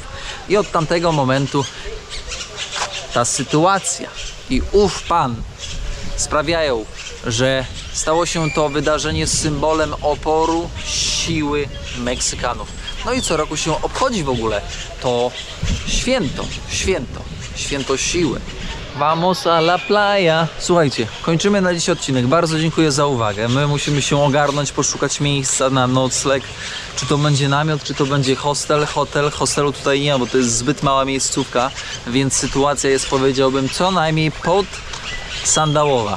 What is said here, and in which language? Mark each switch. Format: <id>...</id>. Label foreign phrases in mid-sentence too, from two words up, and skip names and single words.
<pl>I od tamtego momentu ta sytuacja i ów pan sprawiają, że stało się to wydarzenie symbolem oporu, siły Meksykanów. No i co roku się obchodzi w ogóle to święto siły.</pl> <es>Vamos a la playa.</es> <pl>Słuchajcie, kończymy na dziś odcinek. Bardzo dziękuję za uwagę. My musimy się ogarnąć, poszukać miejsca na nocleg. Czy to będzie namiot, czy to będzie hotel. Hostelu tutaj nie ma, bo to jest zbyt mała miejscówka, więc sytuacja jest, powiedziałbym, co najmniej podsandałowa.</pl>